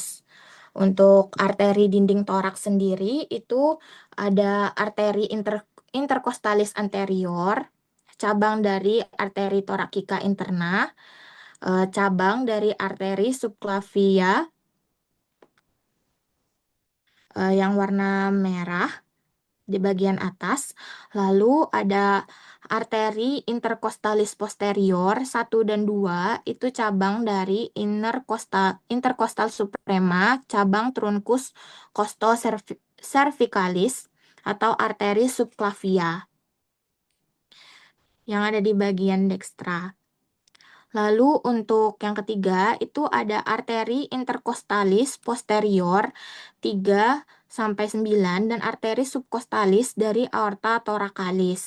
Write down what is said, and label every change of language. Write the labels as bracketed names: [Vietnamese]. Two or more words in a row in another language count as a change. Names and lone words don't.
[Indonesian] Untuk arteri dinding toraks sendiri itu ada arteri [Latin] intercostalis anterior, [Indonesian] cabang dari arteri [Latin] thoracica interna, [Indonesian] cabang dari arteri subclavia yang warna merah, di bagian atas. Lalu ada arteri [Latin] intercostalis posterior [Indonesian] 1 dan 2 itu cabang dari [Latin] intercostal suprema, [Indonesian] cabang [Latin] truncus costocervicalis [Indonesian] atau arteri subclavia yang ada di bagian dekstra. Lalu untuk yang ketiga itu ada arteri [Latin] intercostalis posterior [Indonesian] 3 sampai 9 dan arteri subcostalis dari [Latin] aorta thoracalis.